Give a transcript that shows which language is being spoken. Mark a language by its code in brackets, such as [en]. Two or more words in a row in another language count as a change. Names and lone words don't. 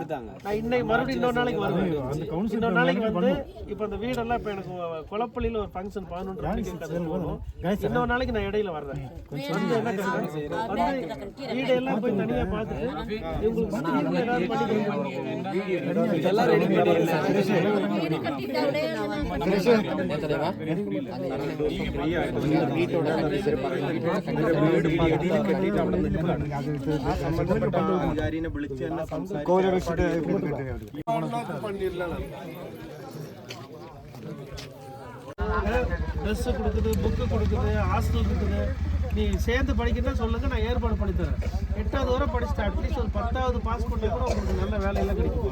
[ta] நான் இன்னைக்கு மறுபடியும் இன்னொரு நாளைக்கு வருவேன். இன்னொரு நாளைக்கு வந்து இப்ப அந்த வீடெல்லாம் இப்ப எனக்கு குளப்பள்ளியில ஒரு ஃபங்க்ஷன் 11 மணிக்கு போகணும். இன்னொரு நாளைக்கு நான் இடையில வர்றேன். வந்து என்ன பண்ணுறேன்? வீடெல்லாம் போய் தனியா பார்த்துட்டு இவங்களுக்கு சுத்தி ஏதாவது எல்லாம் ரெடி [ml] അധികാരിനെ വിളിച്ച് തന്നെ [ta] ட்ரெஸ் கொடுக்குது, புக்கு கொடுக்குது, ஹாஸ்டல் இருக்குது. நீ சேர்ந்து படிக்கிறதா சொல்லுங்க, நான் ஏற்பாடு பண்ணி தரேன். 8வது வரை படிச்சுட்டு அட்லீஸ்ட் ஒரு 10வது பாஸ் பண்ணா கூட உங்களுக்கு நல்ல வேலையெல்லாம் கிடைக்கும்.